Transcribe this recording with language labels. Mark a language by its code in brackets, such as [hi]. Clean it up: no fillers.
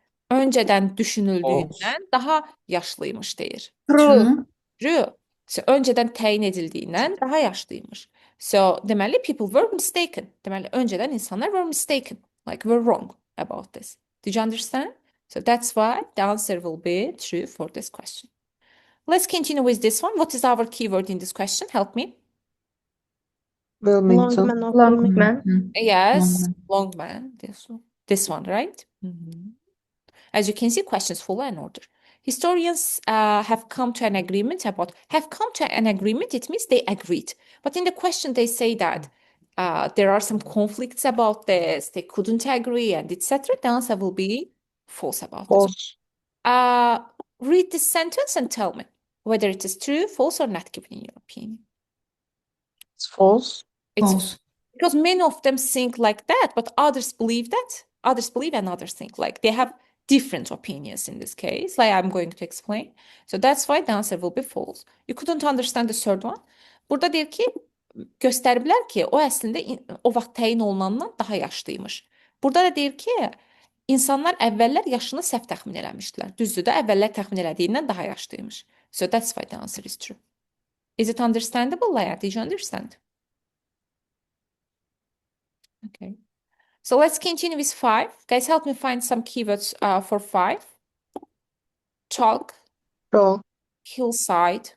[tr] Önceden düşünüldüğünden daha yaşlıymış deyir. [en] True. True. [tr] So, önceden təyin edildiğinden daha yaşlıymış. [en] So, [az] deməli, [en] people were mistaken. [az] Deməli, önceden insanlar [en] were mistaken. Like, were wrong about this. Did you understand? So, that's why the answer will be true for this question. Let's continue with this one. What is our keyword in this question? Help me. Wilmington. Longman of Longman. Yes, Longman. Longman. This one, right? As you can see, questions follow an order. Historians have come to an agreement about, it means they agreed. But in the question, they say that there are some conflicts about this, they couldn't agree, and etc. The answer will be false about this. False. Read this sentence and tell me whether it is true, false, or not given in your opinion. It's false. It's False. because many of them think like that, but others believe that. Others believe and others think like they have different opinions in this case, like I'm going to explain. So that's why the answer will be false. You couldn't understand the third one. [az] Burada deyir ki, göstəriblər ki, o əslində o vaxt təyin olunandan daha yaşlıymış. Burada da deyir ki, insanlar əvvəllər yaşını səhv təxmin eləmişdilər. Düzdür də, əvvəllər təxmin elədiyindən daha yaşlıymış. [en] So that's why the answer is true. Is it understandable, Laya? Did you understand? Okay. So let's continue with 5. Guys, help me find some keywords for 5. Chalk, Chalk. hillside.